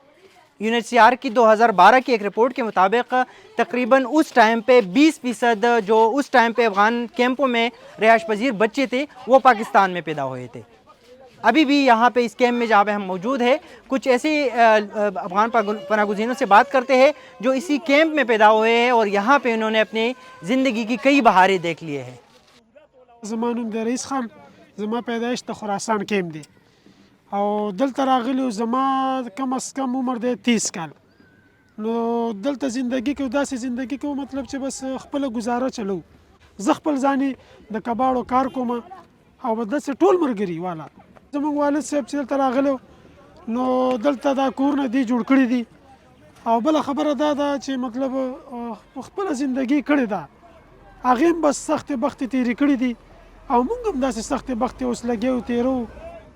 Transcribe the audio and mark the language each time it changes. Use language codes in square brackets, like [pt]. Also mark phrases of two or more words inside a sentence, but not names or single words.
[ur] UNHCR کی 2012 کی ایک رپورٹ کے مطابق تقریباً اس ٹائم پہ 20% جو اس ٹائم پہ افغان کیمپوں میں رہائش پذیر بچے تھے وہ پاکستان میں پیدا ہوئے تھے. ابھی بھی یہاں پہ اس کیمپ میں جہاں پہ ہم موجود ہیں کچھ ایسے افغان پناہ گزینوں سے بات کرتے ہیں جو اسی کیمپ میں پیدا ہوئے ہیں اور یہاں پہ انہوں نے اپنی زندگی کی کئی بہاریں دیکھ لیے ہیں. [ps] زما نوم د رئیس خان، زما پیدایش د خراسان کیمپ دی او دلته راغلی زما کم از کم عمر دی 30 کال. نو دلته زندگی کو داسې زندگی کو مطلب چې بس خپل گزاره چلو. زه خپل ځاني د کباړو کار کوم او داسې ټول مرګري والا زموږ والد صاحب چې دلته راغلو نو دلته دا کورونه دی جوړ کړي دي او بله خبره دا ده چې مطلب خپل زندگی کړې ده، هغې هم بس سختې بختې تېرې کړې دي او موږ هم داسې سختې بختې اوس لګیا یو تېرو